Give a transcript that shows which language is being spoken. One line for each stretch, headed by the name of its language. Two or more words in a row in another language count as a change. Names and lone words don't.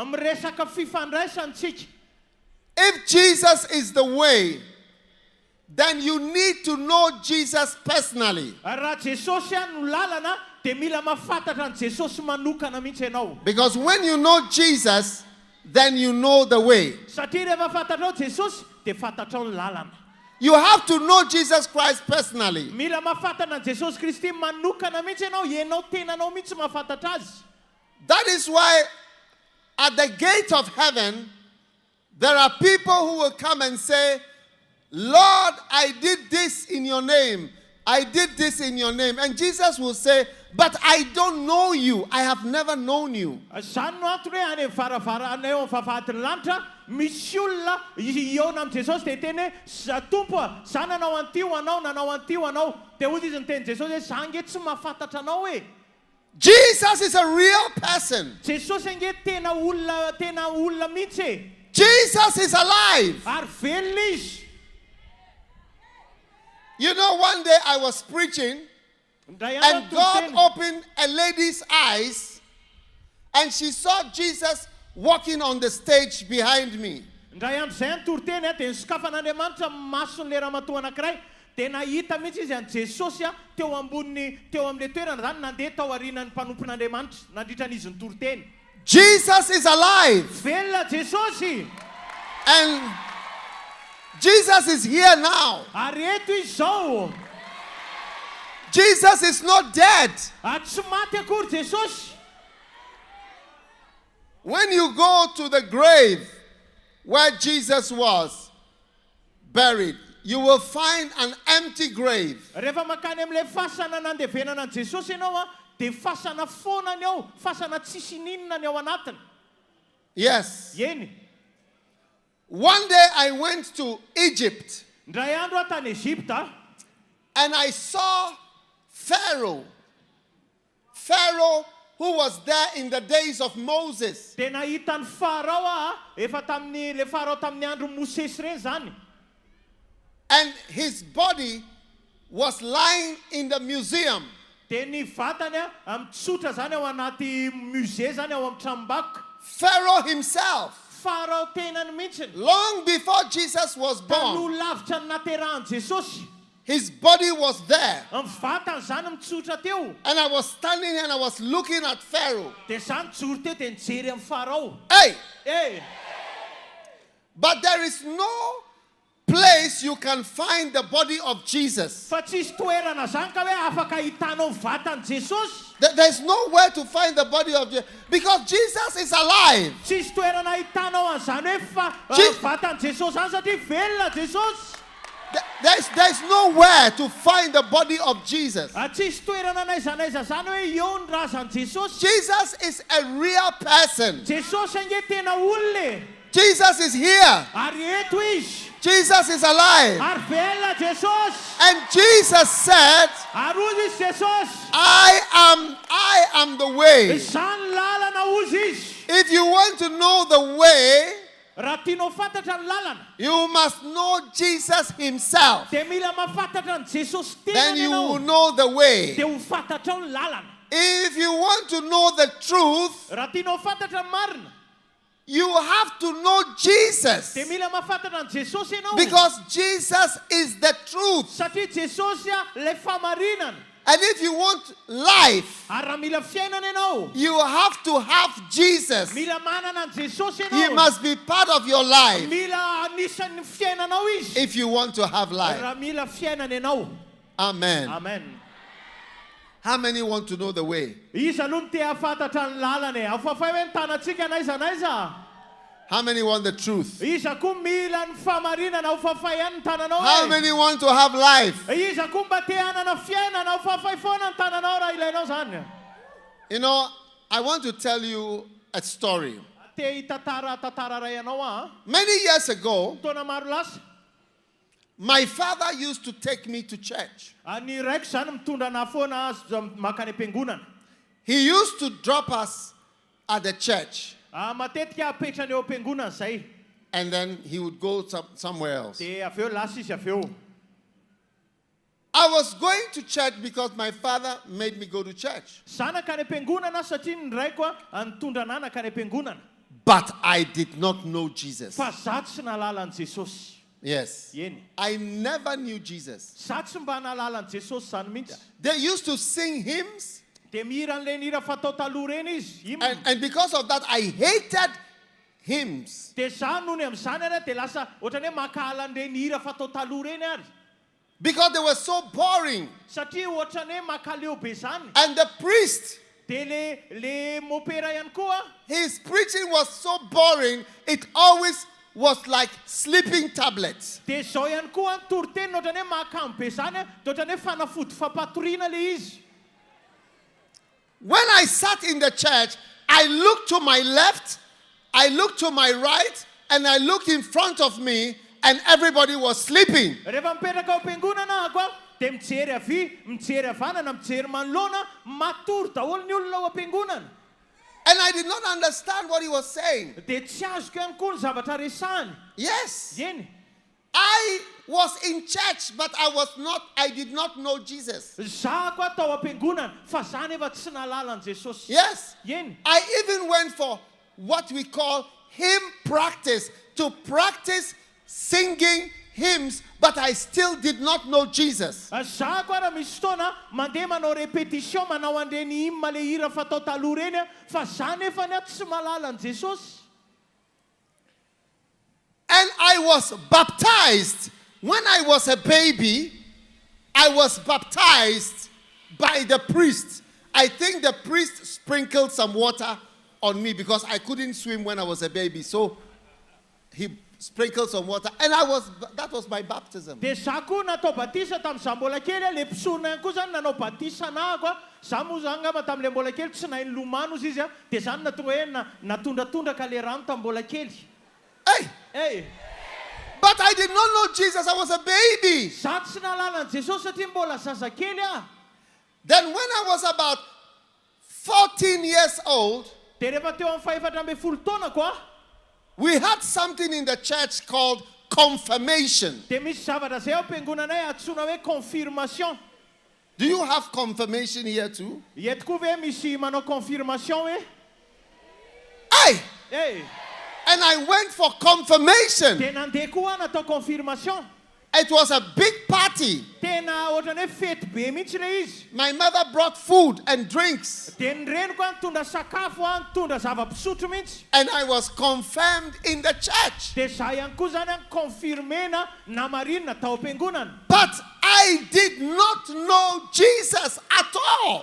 English: If Jesus is the way, then you need to know Jesus personally. Because when you know Jesus, then you know the way. You have to know Jesus Christ personally.
Malagasy: Mila mahafantana an Jesosy Kristy manokana mihitsy ianao, ianao tenanao mihitsy mahafantatra azy.
English: That is why at the gate of heaven, there are people who will come and say, Lord, I did this in your name. I did this in your name. And Jesus will say, but I don't know you. I have never known you.
Malagasy: Zany no antony hoe any varavarana eo amin'ny vavahadin'ny lanitra, misy olona iona amin'ny Jesosy dia teny hoe tompo a, za nanao an'tio anao, nanao an'tio anao. Dia hoy izy niteny Jesosy hoe za nge tsy mahafantatra anao e.
English: Jesus is a real person.
Malagasy: Jesosy nge tena olona mihitsy e.
English: Jesus is alive.
Malagasy: Ary velona izy.
English: You know, one day I was preaching, and God opened a lady's eyes, and she saw Jesus walking on the stage behind me.
Malagasy: Ndray amin'izay ny Toriteny dia nisokafan'Andriamanitra mason'ilay ramatoa anankiray, dia nahita mihitsy izy an Jesosy teo amin'ilay toerana zany, nandeha tao aorianan'ny mpanompon'Andriamanitra, nandritran'izy ny Toriteny.
English: Jesus is alive.
Malagasy: Velona Jesosy.
English: And Jesus is here now.
Malagasy: Ary eto izy zao.
English: Jesus is not dead.
Malagasy: Tsy maty akory Jesosy.
English: When you go to the grave where Jesus was buried, you will find an empty grave.
Malagasy: Rehefa makany amin'ilay fasana nandevenana an Jesosy ianao dia fasana foana ny ao, fasana tsisy ninona ny ao anatiny.
English: Yes.
Malagasy: Eny.
English: One day I went to Egypt.
Malagasy: Ndray andro aho tany Egypta.
English: And I saw Pharaoh. Pharaoh who was there in the days of Moses.
Malagasy: Dia nahita ny Farao efa tamin'ny le Farao tamin'ny andro Mosesy reny zany.
English: And his body was lying in the museum.
Malagasy: Dia ny vatany mitsotra zany ao anaty musée zany ao amin'ny tranom-bakoka.
English: Pharaoh himself.
Malagasy: Farao tenany mihitsy.
English: Long before Jesus was born,
Malagasy: taloha lavitra ny naterahan Jesosy.
English: his body was there.
Malagasy: Ny vatany zany mitsotra teo.
English: And I was standing and I was looking at Pharaoh.
Malagasy: Dia zany mijoro teo dia nijery amin'ny Farao. Hey!
English: But there is no place you can find the body of Jesus.
Malagasy: Fa tsisy toerana zany ka hoe afaka hitanao vatany Jesosy.
English: There's nowhere to find the body of Jesus because Jesus is alive.
Malagasy: Tsisy toerana hitanao an'izany hoe vatany Jesosy zany satria velona Jesosy.
English: There's nowhere to find the body of Jesus.
Malagasy: Tsisy toerana naizanaiza zany hoe eo ny razan'i Jesosy.
English: Jesus is a real person.
Malagasy: Jesosy ange tena olona.
English: Jesus is here.
Malagasy: Ary eto izy.
English: Jesus is alive.
Malagasy: Ary velona Jesosy.
English: And Jesus said,
Malagasy: Ary hozy izy Jesosy.
English: I am the way.
Malagasy: Zany lalana hozy izy.
English: If you want to know the way,
Malagasy: raha tianao fantatra ny lalana,
English: you must know Jesus himself.
Malagasy: dia mila mahafantatra ny Jesosy
English: Then
Malagasy: tenany
English: you will
Malagasy: ianao.
English: know the way.
Malagasy: Dia ho fantatrao ny lalana.
English: If you want to know the truth,
Malagasy: Raha tianao fantatra ny marina,
English: you have to know Jesus.
Malagasy: dia mila mahafantatra ny Jesosy ianao.
English: Because Jesus is the truth.
Malagasy: Satria Jesosy le famarinana.
English: And if you want life,
Malagasy: Ary raha mila fiainana ianao,
English: you have to have Jesus.
Malagasy: mila manana ny Jesosy
English: He
Malagasy: ianao.
English: must be part of your life
Malagasy: Mila anisan'ny fiainanao izy.
English: if you want to have life.
Malagasy: Raha mila fiainana ianao.
English: Amen.
Malagasy: Amen.
English: How many want to know the way?
Malagasy: Iza aloha no te hafantatra ny lalana e. Afafay hoe ny tanantsika naiza naiza.
English: How many want the truth?
Malagasy: Iza koa mila ny famarinana, afafay ihany ny tananao
English: How
Malagasy: e.
English: many want to have life?
Malagasy: Iza koa mba te hanana fiainana, afafay foana ny tananao raha ilainao zany.
English: You know, I want to tell you a story.
Malagasy: Te hitantara ray ianao
English: Many years ago,
Malagasy: taona maro lasa.
English: my father used to take me to church.
Malagasy: Ny raiko zany mitondra na foana makany am-piangonana.
English: He used to drop us at the church,
Malagasy: Matetika apetrany eo am-piangonana zay.
English: and then he would go somewhere else.
Malagasy: Dia avy eo lasa izy avy eo.
English: I was going to church because my father made me go to church.
Malagasy: Zanaka any am-piangonana satria ny raiko nitondra ananaka any am-piangonana.
English: But I did not know Jesus.
Malagasy: Fa za tsy nalala an Jesosy.
English: Yes.
Malagasy: Eny.
English: I never knew Jesus.
Malagasy: Za tsy mba nalala an Jesosy zany mihitsy.
English: They used to sing hymns,
Malagasy: Dia mihira an'ilay hira fatao taloha reny izy.
English: and because of that, I hated hymns.
Malagasy: Dia izany noho ny amin'izany ary dia lasa ohatrany hoe makahala an'ireny hira fatao taloha reny ary.
English: Because they were so boring.
Malagasy: Satria ohatrany hoe makaleo be zany.
English: And the priest,
Malagasy: Dia le mopera ihany koa,
English: his preaching was so boring, it always was like sleeping tablets.
Malagasy: dia izao ihany koa ny toriteny ohatrany hoe mahakamo be zany, dia ohatrany hoe fanafody fampatoriana le izy.
English: When I sat in the church, I looked to my left, I looked to my right, and I looked in front of me, and everybody was sleeping.
Malagasy: Rehefa mipetraka ao am-piangonana ako dia mijery avy, mijery havanana, mijery manoloana, matory daholo ny olona ao am-piangonana.
English: And I did not understand what he was saying.
Malagasy: Dia tsy azoko ihany koa ny zavatra resahany.
English: Yes,
Malagasy: Eny.
English: I was in church, but I did not know Jesus.
Malagasy: Za koa tao am-piangonana, fa za nefa tsy nalala an Jesosy.
English: Yes,
Malagasy: Eny.
English: I even went for what we call hymn practice, to practice singing hymns, but I still did not know Jesus.
Malagasy: Za koa raha misy fotoana mandeha manao répétition, manao an'ireny hymne le hira fatao taloha reny, fa za nefa ny tsy malala an Jesosy.
English: And I was baptized. When I was a baby, I was baptized by the priest. I think the priest sprinkled some water on me because I couldn't swim when I was a baby. So he sprinkled some water, and that was my baptism.
Malagasy: Dia za koa natao batisa tamin'izaho mbola kely, le mpisorona ihany koa zany nanao batisa na ako. Za moa zany ngamba tamin'ilay mbola kely tsy nahay nilomano izy a, dia zany natonga hoe natondratondraka le rano tamin'ny mbola kely. Hey! Hey!
English: But I did not know Jesus. I was a baby.
Malagasy: Za tsy nalala an Jesosy satria mbola zazakely a.
English: Then when I was about 14 years old,
Malagasy: Dia rehefa teo amin'ny fahefatra ambin'ny folo taona koa,
English: we had something in the church called confirmation.
Malagasy: dia misy zavatra zay ao am-piangonanay antsoina hoe confirmation.
English: Do you have confirmation here too?
Malagasy: Eto koa ve misy manao confirmation hoe? Hey! Hey!
English: And I went for confirmation.
Malagasy: Dia nandeha koa natao confirmation.
English: It was a big party.
Malagasy: Tena ohatrany hoe fety be mihitsy le izy.
English: My mother brought food and drinks.
Malagasy: Dia ny reniko nitondra sakafo, nitondra zava-pisotro mihitsy.
English: And I was confirmed in the church.
Malagasy: Dia za ihany koa zany confirmena namarinina tao am-piangonana.
English: But I did not know Jesus at all.